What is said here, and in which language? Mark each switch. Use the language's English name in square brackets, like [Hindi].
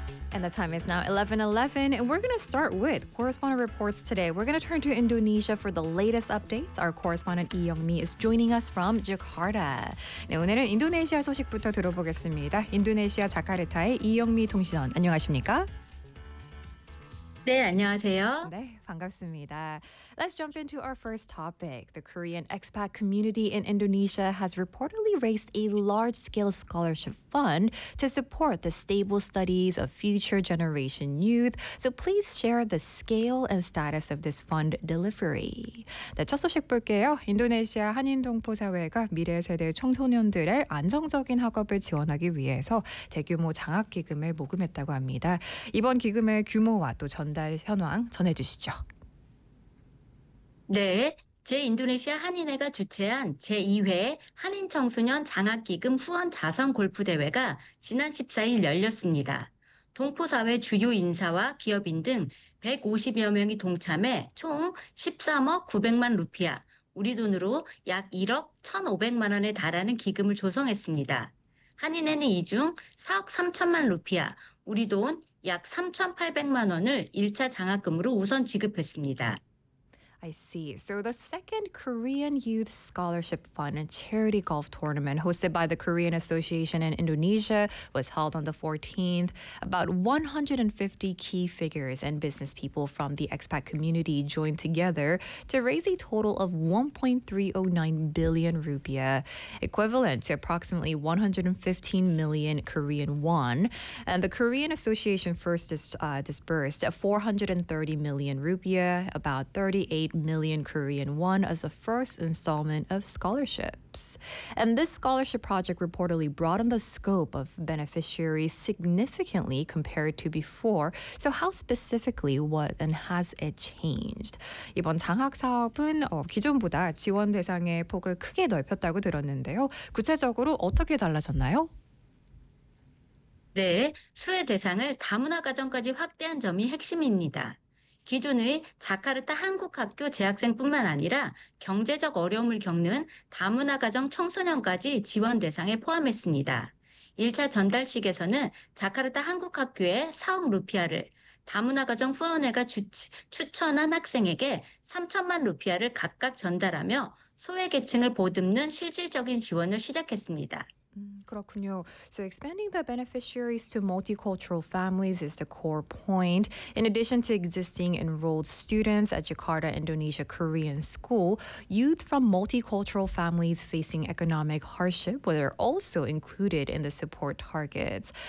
[English] And the time is now 11:11, and we're going to start with correspondent reports today. We're going to turn to Indonesia for the latest updates. Our correspondent Lee Young-mi is joining us from Jakarta. [Korean] 네, 오늘은 인도네시아 소식부터 들어보겠습니다. 인도네시아 자카르타의 이영미 통신원, 안녕하십니까? 네, 안녕하세요. 네, 반갑습니다. [English] Let's jump into our first topic. The Korean expat community in Indonesia has reportedly raised a large-scale scholarship fund to support the stable studies of future generation youth. So please share the scale and status of this fund delivery. [Korean] 네, 첫 소식 볼게요. 인도네시아 한인동포사회가 미래 세대 청소년들의 안정적인 학업을 지원하기 위해서 대규모 장학기금을 모금했다고 합니다. 이번 기금의 규모와 또 전달 현황 전해주시죠. 네, 제인도네시아 한인회가 주최한 제2회 한인청소년 장학기금 후원 자선 골프대회가 지난 14일 열렸습니다. 동포사회 주요 인사와 기업인 등 150여 명이 동참해 총 13억 900만 루피아, 우리 돈으로 약 1억 1,500만 원에 달하는 기금을 조성했습니다. 한인회는 이 중 4억 3천만 루피아, 우리 돈 약 3,800만 원을 1차 장학금으로 우선 지급했습니다. [English] I see. So the second Korean Youth Scholarship Fund and Charity Golf Tournament hosted by the Korean Association in Indonesia was held on the 14th. About 150 key figures and business people from the expat community joined together to raise a total of 1.309 billion rupiah, equivalent to approximately 115 million Korean won. And the Korean Association first disbursed 430 million rupiah, about 38 million Korean won as the first installment of scholarships. And this scholarship project reportedly broadened the scope of beneficiaries significantly compared to before. So how specifically what and has it changed? [Korean] 이번 장학 사업은 기존보다 지원 대상의 폭을 크게 넓혔다고 들었는데요. 구체적으로 어떻게 달라졌나요? 네, 수혜 대상을 다문화 가정까지 확대한 점이 핵심입니다. 기존의 자카르타 한국학교 재학생뿐만 아니라 경제적 어려움을 겪는 다문화 가정 청소년까지 지원 대상에 포함했습니다. 1차 전달식에서는 자카르타 한국학교의 4억 루피아를 다문화 가정 후원회가 추천한 학생에게 3천만 루피아를 각각 전달하며 소외 계층을 보듬는 실질적인 지원을 시작했습니다. 그렇군요. [English] So expanding the beneficiaries to multicultural families is the core point. In addition to existing enrolled students at Jakarta Indonesia Korean School, youth from multicultural families facing economic hardship were also included in the support targets.